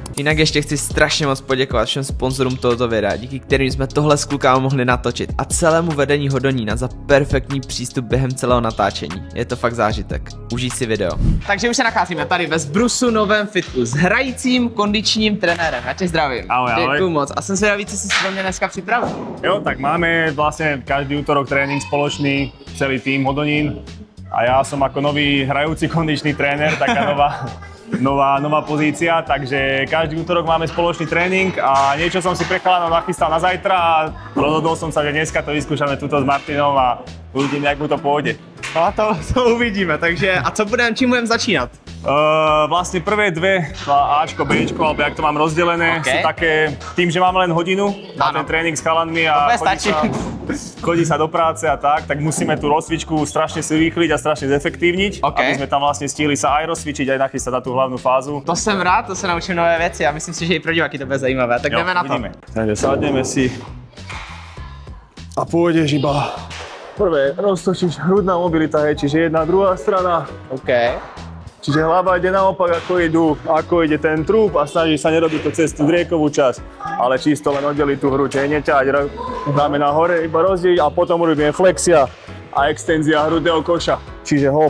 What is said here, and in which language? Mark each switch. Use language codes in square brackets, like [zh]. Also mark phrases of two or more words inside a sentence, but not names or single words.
[cs] Jinak ještě chci strašně moc poděkovat všem sponzorům tohoto videa, díky kterým jsme tohle s klukama mohli natočit a celému vedení Hodonína za perfektní přístup během celého natáčení. Je to fakt zážitek. Užij si video. Takže už se nacházíme tady ve Zbrusu novém fitku s hrajícím kondičním trenérem. Já tě zdravím. Ahoj, ahoj. Děkuju moc. A jsem zvědavý, co si pro mě dneska připravil. [sk] Jo, tak máme vlastne každý útorok tréning spoločný, celý tým Hodonín. A ja som ako nový hrajúci kondičný tréner, taká nová pozícia, takže každý útorok máme spoločný tréning a niečo som si pre chalanov nachystal na zajtra a rozhodol som sa, že dneska to vyskúšame tuto s Martinom a uvidíme, jak mu to pôjde. [cs] No a to uvidíme, takže a čím budeme začínat? [sk] Vlastne prvé dve, Ačko, Bčko, alebo jak to mám rozdelené, sú také, tým, že máme len hodinu na ten tréning s chalanmi a chodí sa do práce a tak musíme tú rozcvičku strašne si urýchliť a strašne zefektívniť, aby sme tam vlastne stihli sa aj rozcvičiť, aj nachystať na tú hlavnú fázu. [cs] To jsem rád, to se naučím nové věci a myslím si, že i pro diváky to bude zajímavé, tak jdeme na to. [sk] Takže sadneme si a pôjdeš iba prvé roztočíš hrudná mobilita, hej, čiže jedna, druhá strana. OK. Čiže hlava ide naopak, ako ide ten trup a snaží sa nerobiť to cez tú driekovú časť, ale čisto len oddeliť tú hruď, neťať ramena hore, iba rozdeliť a potom robíme flexia a extenzia hrudného koša, čiže hop.